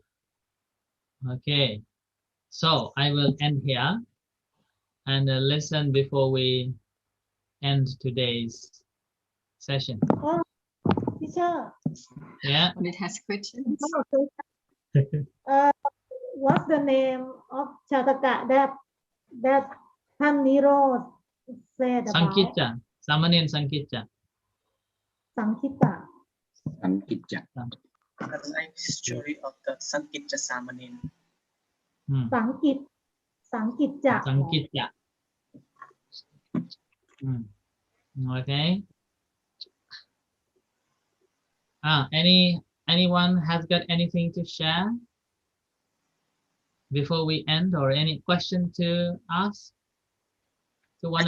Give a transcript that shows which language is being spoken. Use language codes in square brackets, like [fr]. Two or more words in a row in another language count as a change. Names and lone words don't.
[en] Okay, so I will end here and listen before we end today's session. Oh, teacher. Yeah. It has questions. What's the name of Chataka that Taniro said about? Sankitcha, Samanin Sankitcha. Sankita. Sankitcha. The life story of the Sankitcha Samanin. Sankitcha. Sankitcha. Okay. Anyone has got anything to share before we end, or any question to ask to one